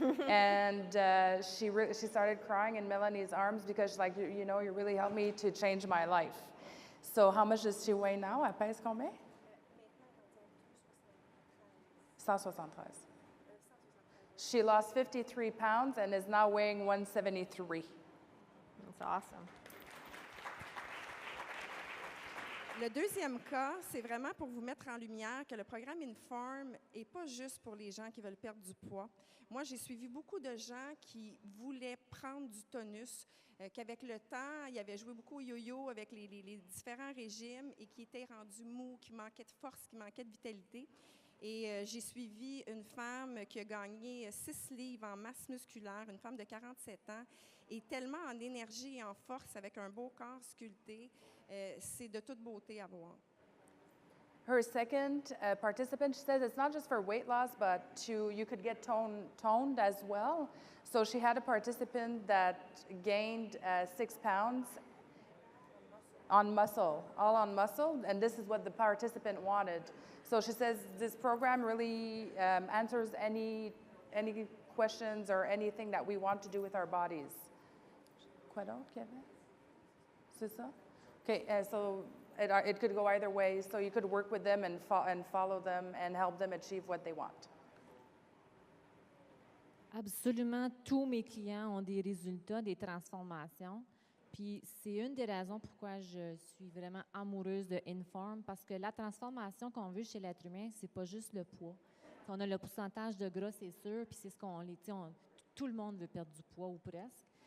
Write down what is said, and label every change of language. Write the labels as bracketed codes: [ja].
[en] And she started crying in Melanie's arms because she's like, you know, you really helped me to change my life. So how much does she weigh now? [fr] Elle pèse combien? [en] 173. She lost 53 pounds and is now weighing 173. That's awesome. [fr] Le deuxième cas, c'est vraiment pour vous mettre en lumière que le programme Inform n'est pas juste pour les gens qui veulent perdre du poids. Moi, j'ai suivi beaucoup de gens qui voulaient prendre du tonus, qu'avec le temps, ils avaient joué beaucoup au yo-yo avec les différents régimes et qui étaient rendus mous, qui manquaient de force, qui manquaient de vitalité. Et j'ai suivi une femme qui a gagné 6 livres en masse musculaire, une femme de 47 ans, et tellement en énergie et en force, avec un beau corps sculpté. C'est de toute beauté à voir. [en] Her second participant, she says it's not just for weight loss, but you could get toned as well. So she had a participant that gained 6 pounds on muscle, all on muscle, and this is what the participant wanted. So she says this program really answers any questions or anything that we want to do with our bodies. [fr] Quoi d'autre, Kevin? C'est ça? [en] Okay, so it could go either way. So you could work with them and follow them and help them achieve what they want. [fr] Absolument, tous mes clients ont des résultats, des transformations. Puis c'est une des raisons pourquoi je suis vraiment amoureuse de Inform, parce que la transformation qu'on veut chez l'être humain, c'est pas juste le poids. On a le pourcentage de gras, c'est sûr, puis c'est ce tout le monde veut perdre du poids ou presque.